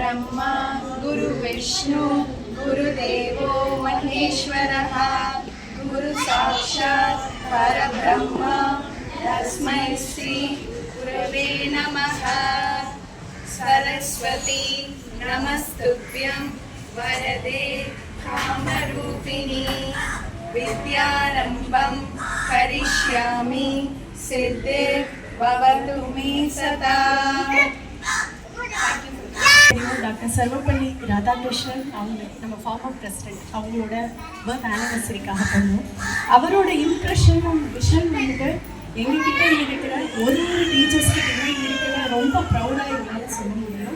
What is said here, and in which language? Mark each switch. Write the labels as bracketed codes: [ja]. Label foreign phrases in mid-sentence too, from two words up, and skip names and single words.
[sa] गुरुब्रह्मा गुरुविष्णु गुरुदेवो महेश्वरः गुरुसाक्षात् परब्रह्म तस्मै श्री गुरवे नमः। सरस्वती नमस्तुभ्यं वरदे कामरूपिणी विद्यारम्भं करिष्यामि सिद्धे भवतु मे सदा। [ta] டாக்டர் சர்வப்பள்ளி ராதாகிருஷ்ணன் அவங்க நம்ம [en] former president [ta] அவங்களோட [en] birth anniversaryக்காக [ta] பண்ணோம். அவரோட [en] impression vision [ta] வந்துட்டு எங்ககிட்ட இருக்கிற ஒரு டீச்சர்ஸ்கிட்ட இருக்கிற ரொம்ப ப்ரௌடாக எங்களால் சொல்ல முடியும்.